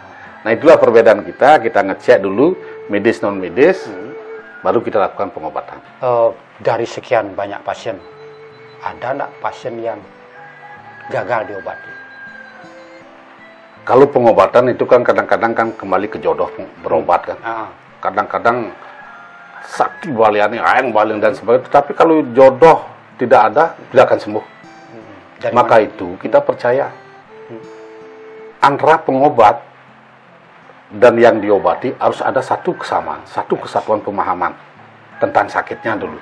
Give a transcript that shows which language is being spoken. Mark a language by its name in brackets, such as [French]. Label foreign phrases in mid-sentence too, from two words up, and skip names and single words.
[Indonesian] Nah itulah perbedaan kita ngecek dulu medis non medis, baru kita lakukan pengobatan. Dari sekian banyak pasien, ada nggak pasien yang gagal diobati? Kalau pengobatan itu kan kadang-kadang kan kembali ke jodoh berobat kan. Kadang-kadang sakti baliani, aeng balian dan sebagainya. Tapi kalau jodoh tidak ada, tidak akan sembuh. Maka itu kita percaya antara pengobat dan yang diobati harus ada satu kesamaan, satu kesatuan pemahaman tentang sakitnya dulu.